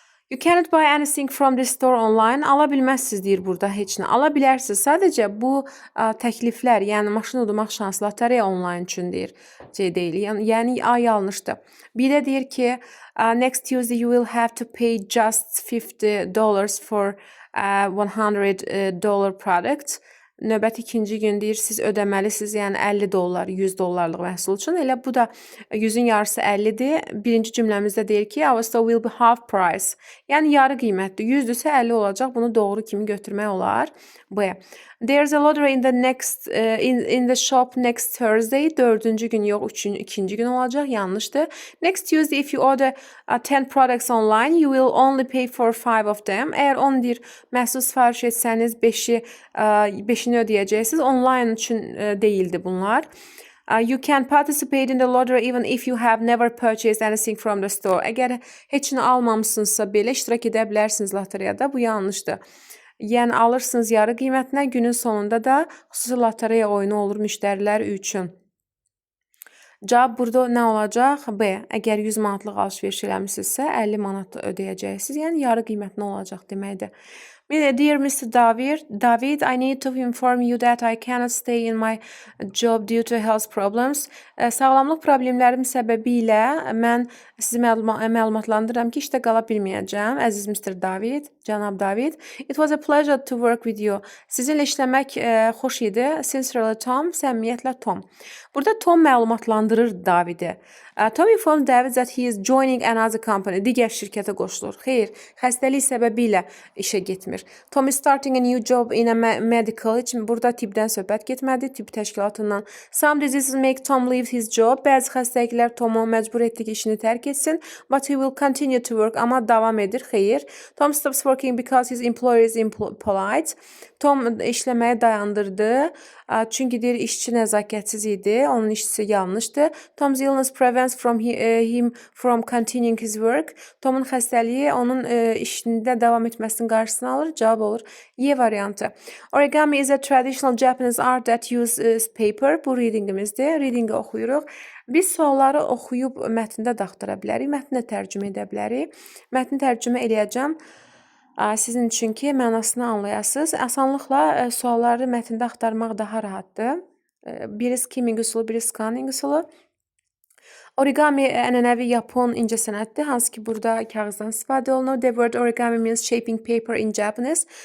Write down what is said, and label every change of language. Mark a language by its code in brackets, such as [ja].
[en] You cannot buy anything from the store online. [az] Ala bilməzsiniz deyir burada heç nə. Ala bilərsiniz. Sadəcə bu təkliflər, yəni maşın udmaq şansı lotereya online üçün deyir. Deyil. Yəni A yanlışdır. Bir də deyir ki, [en] next Tuesday you will have to pay just $50 for $100 product. [az] Növbəti 2-ci gün deyir, siz ödəməlisiniz, yəni $50, $100 məhsul üçün. Elə bu da 100-ün yarısı 50-dir. Birinci cümləmizdə deyir ki, [en] our store will be half price. [az] Yəni yarı qiymətdir. 100-dürsə 50 olacaq. Bunu doğru kimi götürmək olar. B. [en] There's a lottery in the shop next Thursday. [az] 4-cü gün yox, 2-ci gün olacaq. Yanlışdır. [en] Next Tuesday if you order 10 products online, you will only pay for 5 of them. [az] Əgər 10 deyir, məhsul sifariş etsəniz 5-ini ödəyəcəksiniz. Online üçün deyildi bunlar. [en] You can participate in the lottery even if you have never purchased anything from the store. [az] Əgər heç nə almamısınızsa belə iştirak edə bilərsiniz lotereyada. Bu yanlışdır. Yəni alırsınız yarı qiymətinə, günün sonunda da xüsusi lotereya oyunu olur müştərilər üçün. Cavab burada nə olacaq? B. Əgər 100 manatlıq alış-veriş eləmisinizsə, 50 manat ödəyəcəksiniz. Yəni yarı qiymətinə olacaq deməkdir. [en] Dear Mr. David, I need to inform you that I cannot stay in my job due to health problems. [az] Sağlamlıq problemlərim səbəbilə mən sizi məlumatlandırıram ki, işdə qala bilməyəcəm. Əziz Mr. David, cənab David. [en] It was a pleasure to work with you. [az] Sizinlə işləmək xoş idi. Sincerely Tom, səmimiyyətlə Tom. Burada Tom məlumatlandırır Davidi. [en] Tom informed David that he is joining another company. [az] Digər şirkətə qoşulur. Xeyr, xəstəlik səbəbilə işə getmir. [en] Tom is starting a new job in a medical. [az] Burada tibbdən söhbət getmədi, tibb təşkilatından. [en] Some diseases make Tom leave his job. [az] Bəzi xəstəliklər Tomu məcbur etdi ki, işini tərk etsin. [en] But he will continue to work. [az] Amma davam edir. Xeyr. [en] Tom stops working because his employer is impolite. [az] Tom işləməyi dayandırdı. Çünki deyir, işçi nəzakətsiz idi. Onun işçisi yanlışdı. Tom's illness prevents him from continuing his work. Tomun xəstəliyi onun işində davam etməsinin qarşısını alır. Cavab olur Y variantı. [en] Origami is a traditional Japanese art that uses paper. [az] Bu readingimizdir. Readingi oxuyuruq. Biz sualları oxuyub mətndə də axtara bilərik. Mətni də tərcümə edə bilərik. Mətni tərcümə eləyəcəm sizin üçün ki, mənasını anlayasınız. Asanlıqla sualları mətndə axtarmaq daha rahatdır. Biri skimming üsulu, biri scanning üsulu. Origami ənənəvi Yapon incəsənətdir, hansı ki burada kağızdan istifadə olunur. [en] The word origami means shaping paper in Japanese.